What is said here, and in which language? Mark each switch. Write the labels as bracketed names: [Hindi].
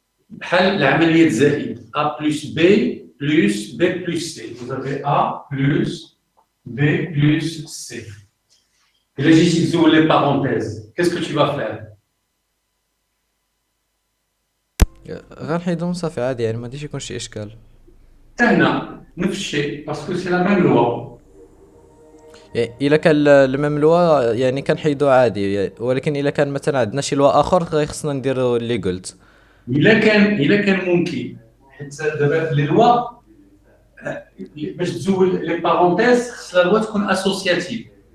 [Arabic] بحال العملية زائد [French] A plus B plus B plus C. Vous avez A plus B plus C. Et là, j'utilise les parenthèses. Qu'est-ce que tu vas faire? [Arabic] غنحيدهم صافي عادي يعني ما غاديش يكون شي اشكال. هنا نفس الشيء [French] parce que c'est la même loi. [Arabic] يعني الا كان الميم لوا يعني كنحيدو عادي ولكن الا كان مثلا عندنا شي لوا اخر غيخصنا نديرو اللي قلت. إلا كان ممكن حيت دابا لي لوا باش تزول لي بارونتيز خص لا لوا تكون اسوسياتيف.